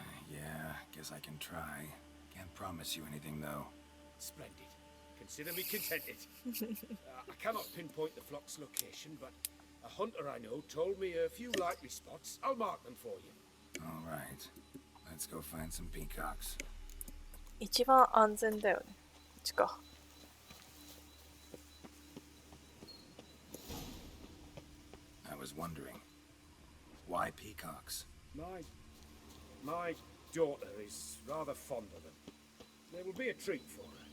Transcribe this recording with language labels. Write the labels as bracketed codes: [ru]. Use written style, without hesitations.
[en] Yeah, guess I can try. Can't promise you anything, though. Splendid. Consider me contented. I cannot pinpoint the flock's location, but a hunter I know told me a few likely spots. I'll mark them for you. All right. Let's go find some peacocks. [ja] 一番安全だよね。こっちか。 [en] I was wondering, why peacocks? My daughter is rather fond of them. They will be a treat for her.